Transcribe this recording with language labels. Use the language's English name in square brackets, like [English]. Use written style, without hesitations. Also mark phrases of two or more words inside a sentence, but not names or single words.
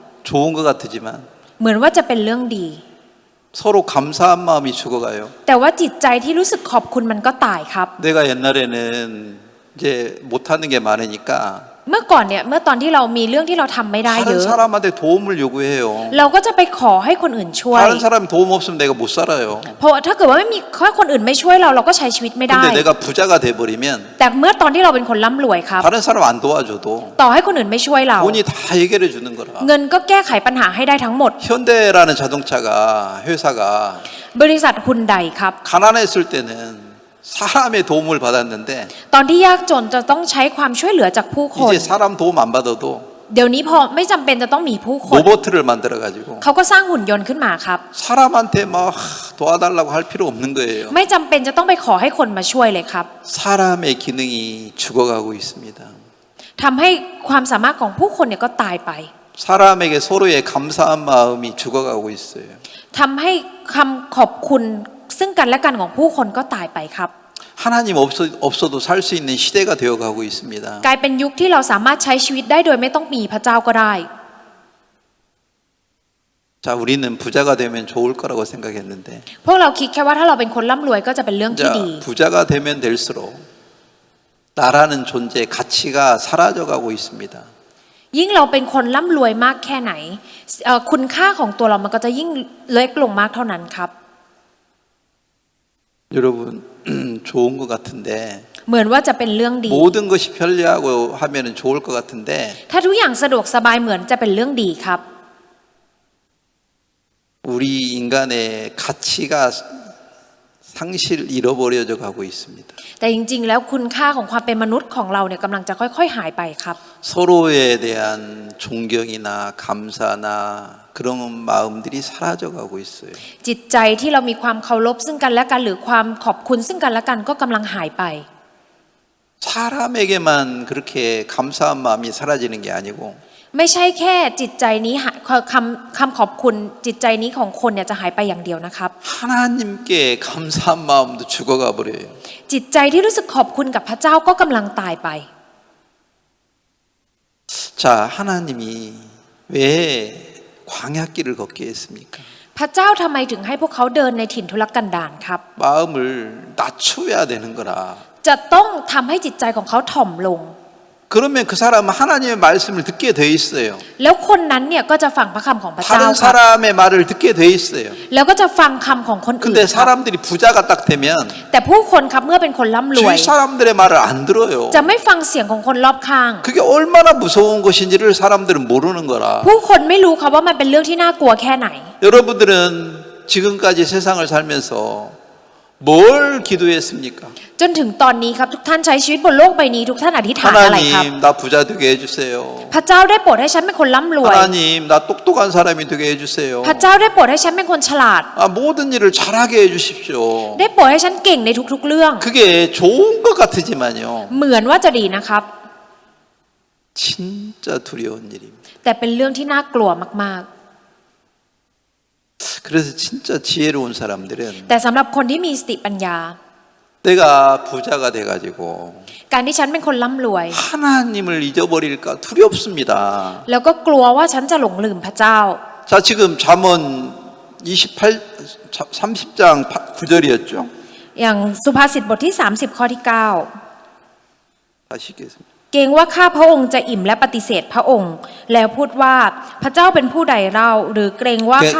[Korean] 좋은 것 같지만 [Thai] เหมือนว่าจะเป็นเรื่องดี [Korean] 서로 감사한 마음이 죽어가요. [Thai] แต่ว่าจิตใจที่รู้สึกขอบคุณมันก็ตายครับ [Korean] 내가 옛날에는 이제 못하는 게 많으니까 [Thai] เมื่อก่อนเนี่ยเมื่อตอนที่เรามีเรื่องที่เราทำไม่ได้เย [Korean] 다른 อะ 사람한테 도움을 요구해요. [Thai] เราก็จะไปขอให้คนอื่นช่วย [Korean] 다른 사람이 도움 없으면 내가 못 살아요. [Thai] เพราะว่าถ้าเกิดว่าไม่มีถ้าคนอื่นไม่ช่วยเราก็ใช้ชีวิตไม่ได้ [Korean] 근데 내가 부자가 돼버리면 [Thai] แต่เมื่อตอนที่เราเป็นคนร่ำรวยครับ [Korean] 다른 사람 안 도와줘도 [Thai] ต่อให้คนอื่นไม่ช่วยเรา [Korean] 돈이 다 해결해 주는 거라. [Thai] เงินก็แก้ไขปัญหาให้ได้ทั้งหมด [Korean] 현대라는 자동차가 회사가 [Thai] บริษัทฮุนไดครับ [Korean] 가난했을 때는 사람의 도움을 받았는데 [Thai] ตอนที่ยากจนจะต้องใช้ความช่วยเหลือจากผู้คน [Korean] 이제 사람 도움 안 받아도 [Thai] เดี๋ยวนี้พอไม่จำเป็นจะต้องมีผู้คน [Korean] 로봇을 만들어 가지고 [Thai] เขาก็สร้างหุ่นยนต์ขึ้นมาครับ [Korean] 사람한테 막 도와달라고 할 필요 없는 거예요. [Thai] ไม่จำเป็นจะต้องไปขอให้คนมาช่วยเลยครับ [Korean] 사람의 기능이 죽어가고 있습니다. [Thai] ทำให้ความสามารถของผู้คนเนี่ยก็ตายไป [Korean] 사람에게 서로의 감사한 마음이 죽어가고 있어요. [Thai] ทำให้คำขอบคุณซึ่งกันและกันของผู้คนก็ตายไปครับ [Korean] 하나님 없어도 살 수 있는 시대가 되어가고 있습니다. [Thai] กลายเป็นยุคที่เราสามารถใช้ชีวิตได้โดยไม่ต้องมีพระเจ้าก็ได้ [Korean] 자, 우리는 부자가 되면 좋을 거라고 생각했는데 [Thai] พวกเราคิดแค่ว่าถ้าเราเป็นคนร่ำรวยก็จะเป็นเรื่องที่ [Korean] 자, [Thai] ดี [Korean] 부자가 되면 될수록 나라는 존재 가치가 사라져가고 있습니다. [Thai] ยิ่งเราเป็นคนร่ำรวยมากแค่ไหนคุณค่าของตัวเรามันก็จะยิ่งเล็กลงมากเท่านั้นครับ [Korean] 여러분 좋은 것 같은데 [Thai] เหมือนว่าจะเป็นเรื่องดี [Korean] 모든 것이 편리하고 하면은 좋을 것 같은데 [Thai] ถ้าทุกอย่างสะดวกสบายเหมือนจะเป็นเรื่องดีครับ [Korean] 우리 인간의 가치가 상실 잃어버려져 가고 있습니다. [Thai] แต่จริงๆแล้วคุณค่าของความเป็นมนุษย์ของเราเนี่ยกำลังจะค่อยๆหายไปครับ [Korean] 서로에 대한 존경이나 감사나 그런 마음들이 사라져 가고 있어요. [Thai] จิตใจที่เรามีความเคารพซึ่งกันและกันหรือความขอบคุณซึ่งกันและกันก็กำลังหายไป [Korean] 사람에게만 그렇게 감사한 마음이 사라지는 게 아니고 [Thai] ไม่ใช่แค่จิตใจนี้คำขอบคุณจิตใจนี้ของคนเนี่ยจะหายไปอย่างเดียวนะครับ [Korean] 하나님께 감사한 마음도 죽어가 버려요. [Thai] จิตใจที่รู้สึกขอบคุณกับพระเจ้าก็กำลังตายไป [Korean] 자, 하나님이 왜 광야길을 걷게 했습니까? [Thai] พระเจ้าทำไมถึงให้พวกเขาเดินในถิ่นทุรกันดารครับ [Korean] 마음을 낮춰야 되는 거라. [Thai] จะต้องทำให้จิตใจของเขาถ่อมลง [Korean] 그러면 그 사람은 하나님의 말씀을 듣게 돼 있어요. [Thai] แล้วคนนั้นเนี่ยก็จะฟังพระคำของพระเจ้า [Korean] 다른 [Thai] ครับ [Korean] 사람의 말을 듣게 돼 있어요. [Thai] แล้วก็จะฟังคำของคนอื่น [Korean] 근데 [Thai] ครับ [Korean] 사람들이 부자가 딱 되면 [Thai] แต่ผู้คนครับเมื่อเป็นคนร่ำรวย [Korean] 주위 사람들의 말을 안 들어요. [Thai] จะไม่ฟังเสียงของคนรอบข้าง [Korean] 그게 얼마나 무서운 것인지를 사람들은 모르는 거라. [Thai] ผู้คนไม่รู้ครับว่ามันเป็นเรื่องที่น่ากลัวแค่ไหน [Korean] 여러분들은 지금까지 세상을 살면서 뭘 기도했습니까? [Thai] จนถึงตอนนี้ครับทุกท่านใช้ชีวิตบนโลกใบนี้ทุกท่านอธิษฐานอะไรครับ [Korean] 하나님 나 부자 되게 해주세요. [Thai] พระเจ้าได้โปรดให้ฉันเป็นคนร่ำรวย [Korean] 하나님 나 똑똑한 사람이 되게 해주세요. [Thai] พระเจ้าได้โปรดให้ฉันเป็นคนฉลาด [Korean] 모든 일을 잘하게 해주십시오. [Thai] ได้โปรดให้ฉันเก่งในทุกๆเรื่อง [Korean] 그게 좋은 것 같으지만요. [Thai] เหมือนว่าจะดีนะครับ [Korean] 진짜 두려운 일입니다. [Thai] แต่เป็นเรื่องที่น่ากลัวมาก [Korean] 그래서 진짜 지혜로운 사람들은 [Thai] ๆ แต่สำหรับคนที่มีสติปัญญา [Korean] 내가 부자가 돼가지고 [Thai] การที่ฉันเป็นคนร่ำรวย [Korean] 하나님을 잊어버릴까 두렵습니다. [Thai] แล้วก็กลัวว่าฉันจะหลงลืมพระเจ้า [Korean] 자, 지금 잠언 30장 9절이었죠. [Thai] อย่างสุภาษิตบทที่30ข้อที่9 [Korean] 다시 읽겠습니다. [Thai] เกรงว่าข้าพระองค์จะอิ่มและปฏิเสธพระองค์ แล้วพูดว่าพระเจ้าเป็นผู้ใดเล่าหรือเกรงว่าข้า